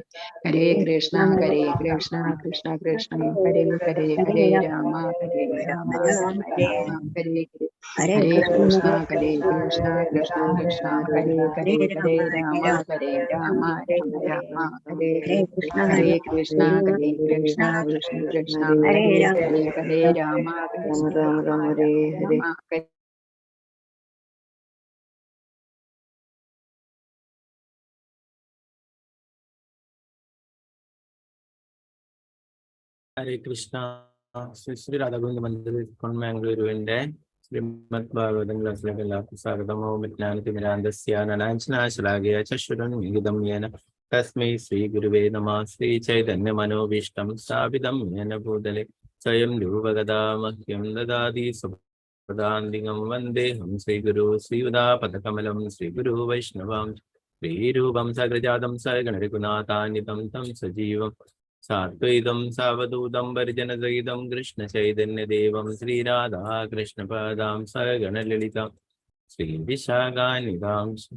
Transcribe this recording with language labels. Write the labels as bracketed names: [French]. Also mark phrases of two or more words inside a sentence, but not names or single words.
[Sanskrit] Hare Krishna Krishna Krishna Hare Hare Hare Rama Rama Rama Hare Hare Hare Krishna Krishna Krishna Hare Hare Hare Rama Rama Rama Hare Hare Hare Krishna Krishna Krishna Hare Hare Hare Rama Rama Rama Hare Hare Krishna. [Malayalam] Sri Radhagovinda Mandir Mangaluru ശ്രീമദ് ഭാഗവതം ക്ലാസ്സിലേക്ക് എല്ലാവർക്കും സ്വാഗതമോ. [Sanskrit] വിജ്ഞാനതിമിരാന്തസ്യ നനാഞ്ജനാശലാഘയ ചക്ഷുരൻ വിഹിതം യേന തസ്മൈ ശ്രീ ഗുരുവേ നമഃ. ശ്രീ ചൈതന്യ മനോഭീഷ്ടം സ്ഥാപിതം യേന ഭൂതലെ സ്വയം രൂപഗദാ മഹ്യം ദദാതി സ്വപദാന്തികം വന്ദേഹം ശ്രീഗുരു ശ്രീയുതാപദകമലം ശ്രീഗുരു വൈഷ്ണവം ശ്രീരൂപം സകൃജാതം സഗണരഘുനാഥാന്വിതം തം സജീവം സാത്വൈതം സാവധൂതം പരിജനസഹിതം കൃഷ്ണ ചൈതന്യദേവം ശ്രീരാധാ കൃഷ്ണപാദാം സഗണലളിതാം ശ്രീവിശാഖാനിധാം.